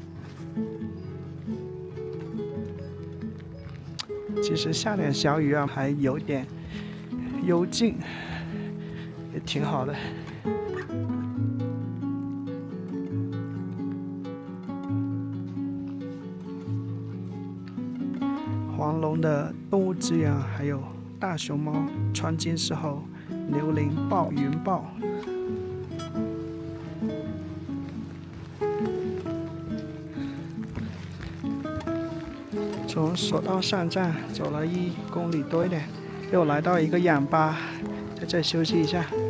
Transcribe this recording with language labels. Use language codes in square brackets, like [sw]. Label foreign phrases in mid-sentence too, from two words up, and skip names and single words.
[zh] 其實下點小雨啊，還有點幽靜，也挺好的。黃龍的動物資源還有大熊貓、川金絲猴、牛羚豹、雲豹。从索道上站走了1公里多一点，又来到一个氧吧，在这休息一下。